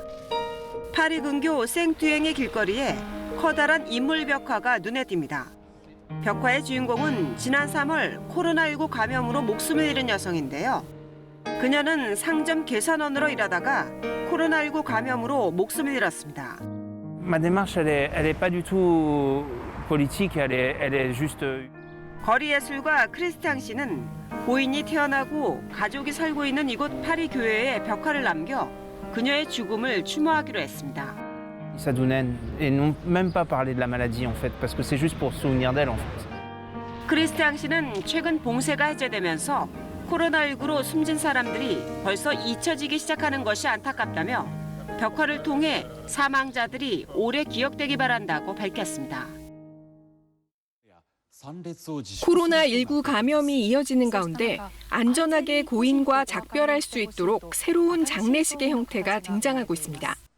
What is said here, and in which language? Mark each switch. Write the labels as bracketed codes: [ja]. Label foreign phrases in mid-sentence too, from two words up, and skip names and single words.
[ko] 파리 근교 생투행의 길거리에 커다란 인물 벽화가 눈에 띕니다. 벽화의 주인공은 지난 3월 코로나19 감염으로 목숨을 잃은 여성인데요. 그녀는 상점 계산원으로 일하다가 코로나19 감염으로 목숨을 잃었습니다. [fr] Ma démarche, elle est pas du tout politique, elle est juste. [ko] 거리 예술가 크리스티앙 씨는 고인이 태어나고 가족이 살고 있는 이곳 파리 교회에 벽화를 남겨 그녀의 죽음을 추모하기로 했습니다. [fr] Sadounen et non même pas parler de la maladie en fait parce que c'est juste pour se souvenir d'elle en fait. [ko] 크리스티앙 씨는 최근 봉쇄가 해제되면서 코로나19로 숨진 사람들이 벌써 잊혀지기 시작하는 것이 안타깝다며 벽화를 통해 사망자들이 오래 기억되기 바란다고 밝혔습니다. 코로나19 감염이 이어지는 가운데 안전하게 고인과 작별할 수 있도록 새로운 장례식의 형태가 등장하고 있습니다.